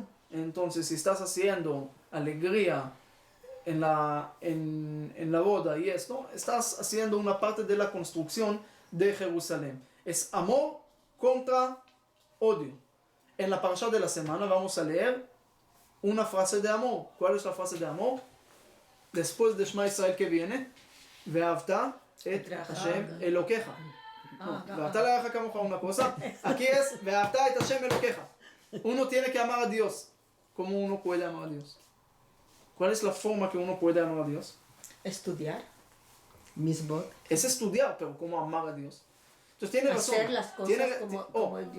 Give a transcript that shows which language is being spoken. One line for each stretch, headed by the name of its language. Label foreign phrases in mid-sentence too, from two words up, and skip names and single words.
Spanish: Entonces, si estás haciendo alegría en la boda y esto, estás haciendo una parte de la construcción de Jerusalén. Es amor contra odio. En la parasha de la semana vamos a leer una frase de amor. ¿Cuál es la frase de amor? Después de Shema Israel que viene,
Hebrew: ואהבת את השם אלקיך. ואהבת לרעך כמוך,
Spanish: una cosa. Aquí es
Hebrew: ואהבת את השם אלקיך.
Spanish: Uno tiene que amar a Dios. ¿Cómo uno puede amar a Dios? ¿Cuál es la forma que uno puede amar a Dios? Estudiar. Misbot. Es estudiar, pero ¿cómo amar a Dios? Entonces tiene razón. Hacer las cosas como el Dios.